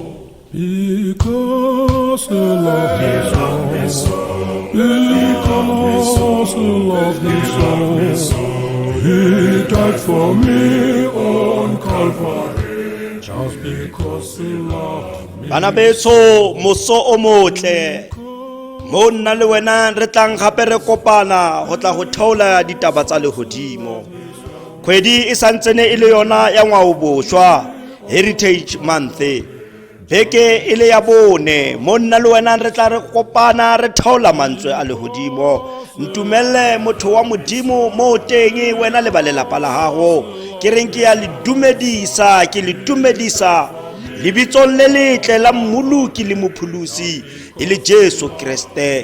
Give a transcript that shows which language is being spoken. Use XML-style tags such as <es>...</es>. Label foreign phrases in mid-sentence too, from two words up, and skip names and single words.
<en>Because he loved me so, because he loved me so, he died for me on Calvary, just because he loved me.</en> <tn>Bana beso moso o motle mo nna le wena re tlang gape re kopana go tla go theola ditaba tsa lehodimo. Kgwedi e santsene e le yona ya ngwaoboswa</tn> <en>Heritage Month,</en> <tn>beke e le ya bone mo nna le wena re tla re kopana re theola mantswe a lehodimo. Ntumelle motho wa modimo mo teng wena le ba lelapa la gago ke reng ke ya le dumedisa, ke le dumedisa lebitsong le letle la mmoloki le mopholosi e le Jesu Kriste.</tn>